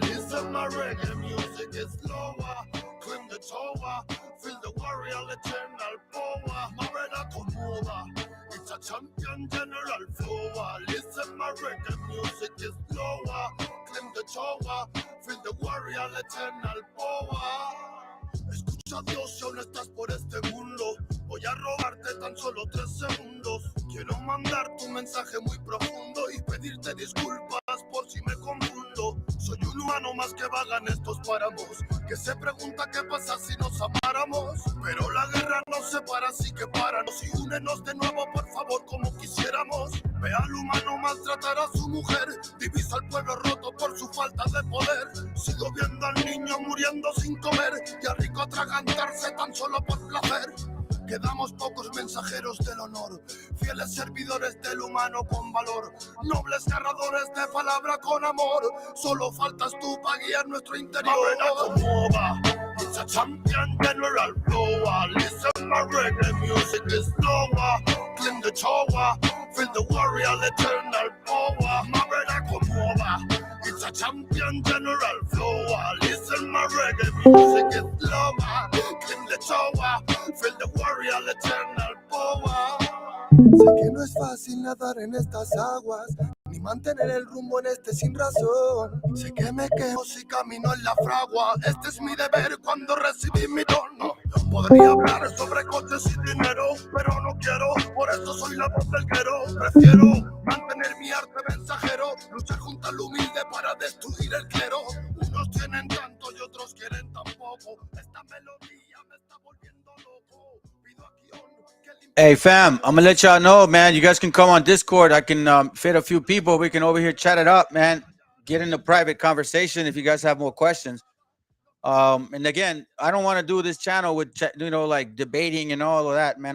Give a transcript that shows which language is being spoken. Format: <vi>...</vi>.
<en>Listen, my reggae music is slower. Climb the tower, feel the warrior eternal power. Marina Komova, it's a champion general flow. Listen, my reggae music is slower. Climb the tower, feel the warrior eternal power.</en> <es>Escucha Dios si aún estás por este mundo. Voy a robarte tan solo 3 segundos. Quiero mandar tu mensaje muy profundo y pedirte disculpas por si me confundo. Soy un humano más que vaga en estos páramos, que se pregunta qué pasa si nos amáramos. Pero la guerra nos separa, así que páranos y únenos de nuevo, por favor, como quisiéramos. Ve al humano maltratar a su mujer, divisa al pueblo roto por su falta de poder. Sigo viendo al niño muriendo sin comer y al rico atragantarse tan solo por placer. Quedamos pocos mensajeros del honor, fieles servidores del humano con valor, nobles narradores de palabra con amor. Solo faltas tú para guiar nuestro interior.</es> <en>It's a champion general flow. Listen, my reggae music is slower. Climb the tower, feel the warrior eternal power. Marina Komova. It's a champion general flow. Listen, my reggae music is slower. Climb the tower, feel the warrior eternal power.</en> <es>Sé que no es fácil nadar en estas aguas, ni mantener el rumbo en este sin razón. Sé que me quejo si camino en la fragua. Este es mi deber cuando recibí mi don. Podría hablar sobre coches y dinero, pero no quiero, por eso soy la voz del guero. Prefiero mantener mi arte mensajero, luchar junto al humilde para destruir el clero. Unos tienen tanto y otros quieren tan poco. Esta melodía me está volviendo loco. Pido a Kion que limpie.</es> <en>Hey, fam, I'm going to let y'all know, man. You guys can come on Discord. I can fit a few people. We can over here chat it up, man. Get into private conversation if you guys have more questions. And again, I don't want to do this channel with, like debating and all of that, man.</en>